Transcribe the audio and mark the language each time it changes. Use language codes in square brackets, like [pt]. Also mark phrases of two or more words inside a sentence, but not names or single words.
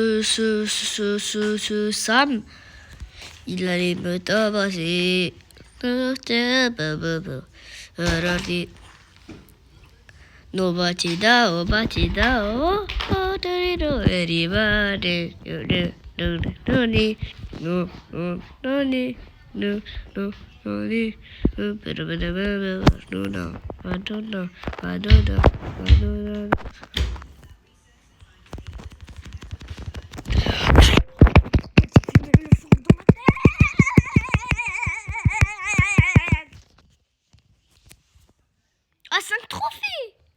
[fr] Sam, il allait me tabasser. [pt] No batida, oh batida, oh, [en] oh, no, everybody, no, no, no, no, no, no, no, no, no, [fr] Ah, 5 trophées!